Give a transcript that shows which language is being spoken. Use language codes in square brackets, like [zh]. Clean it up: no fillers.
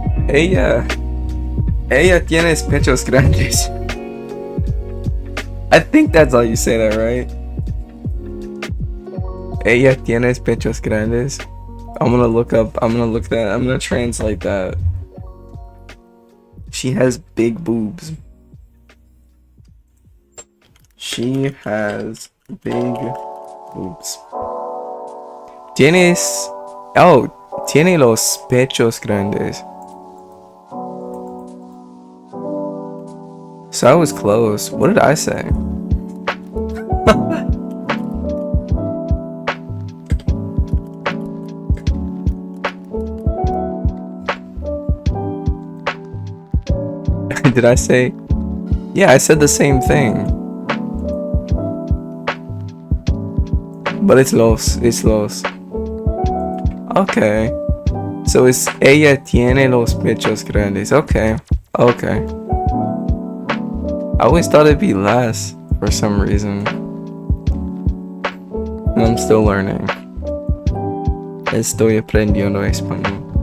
[es] Ella tiene pechos grandes. [en] I think that's how you say that, right? [es] Ella tiene pechos grandes. [en] I'm gonna translate that. She has big boobs. She has big boobs. [es] Tiene los pechos grandes. [en] So I was close. What did I say? Did I say? Yeah, I said the same thing. But it's los. Okay. So it's [es] ella tiene los pechos grandes. [en] Okay. I always thought it'd be less for some reason. And I'm still learning. [es] Estoy aprendiendo español.